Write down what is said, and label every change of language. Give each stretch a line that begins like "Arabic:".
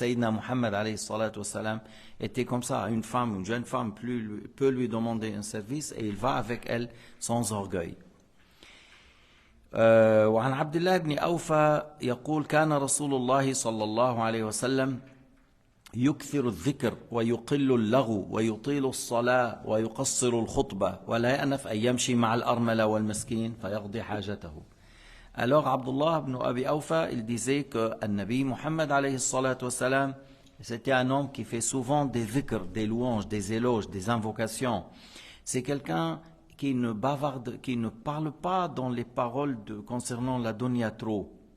French: Sayyidina Muhammad alayhi salatu wassalam était comme ça. Une jeune femme peut lui demander un service et il va avec elle sans orgueil.
Arabic: وعن عبد الله بن أوفى يقول: كان رسول الله صلى الله عليه وسلم يكثر الذكر ويقل اللغو ويطيل الصلاة ويقصر الخطبة ولا يأنف أن يمشي مع الأرملة والمسكين فيقضي حاجته.
French: Alors Abdullah ibn Abi Awfa, il disait que Nabi Muhammad alayhi salatu wassalam, c'était un homme qui fait souvent des dhikr, des louanges, des éloges, des invocations. C'est quelqu'un qui ne bavarde, qui ne parle pas dans les paroles concernant la dunya trop.